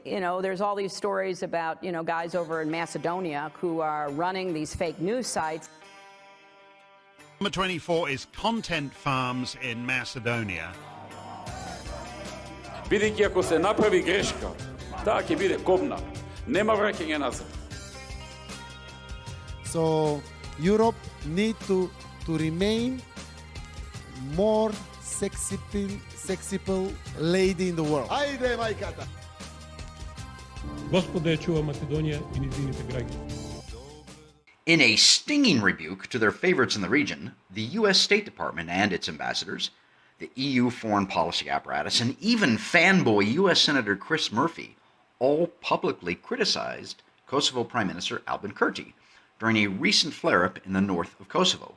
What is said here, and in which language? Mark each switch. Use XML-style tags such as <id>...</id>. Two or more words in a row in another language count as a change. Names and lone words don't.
<en>there's all these stories about, guys over in Macedonia who are running these fake news sites. Number 24 is Content Farms in Macedonia.</en> <mk>Бидејќи ако се направи грешка, таа ќе биде кобна. Нема враќање назад.</mk> <en>So Europe need to remain more sexy lady in the world.</en> <mk>Ајде, мајката! Господа ја чува Македонија и низините граѓани.</mk> <en>In a stinging rebuke to their favorites in the region, the U.S. State Department and its ambassadors, the EU foreign policy apparatus, and even fanboy U.S. Senator Chris Murphy all publicly criticized Kosovo Prime Minister Albin Kurti during a recent flare-up in the north of Kosovo.</en>